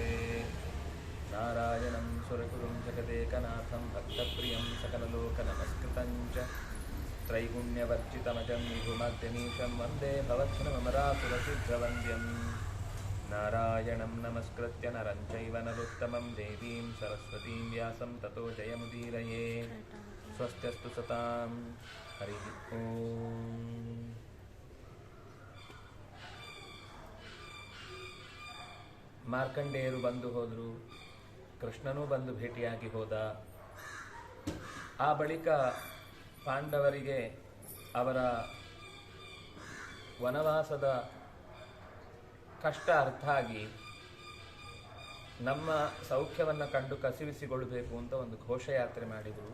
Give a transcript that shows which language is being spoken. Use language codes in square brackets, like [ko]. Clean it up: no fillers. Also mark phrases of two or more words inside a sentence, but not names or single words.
[sa] नारायणं सुरगुरुं जगदेकनाथं भक्तप्रियं सकललोकनमस्कृतं च त्रैगुण्यवर्जितमजं विभुमद्यमीशं वन्दे भवत्सनमरासुरसिद्धवन्द्यं। नारायणं नमस्कृत्य नरं चैव नरोत्तमं देवीं सरस्वतीं व्यासं ततो जयमुदीरये। स्वस्त्यस्तु सतां हरिः ओम्। [kn] ಮಾರ್ಕಂಡೇಯರು ಬಂದು ಹೋದರು, ಕೃಷ್ಣನೂ ಬಂದು ಭೇಟಿಯಾಗಿ ಹೋದ. ಆ ಬಳಿಕ ಪಾಂಡವರಿಗೆ ಅವರ ವನವಾಸದ ಕಷ್ಟ ಅರ್ಥ ಆಗಿ ನಮ್ಮ ಸೌಖ್ಯವನ್ನು ಕಂಡು ಕಸಿವಿಸಿಗೊಳ್ಳಬೇಕು ಅಂತ ಒಂದು ಘೋಷಯಾತ್ರೆ ಮಾಡಿದರು.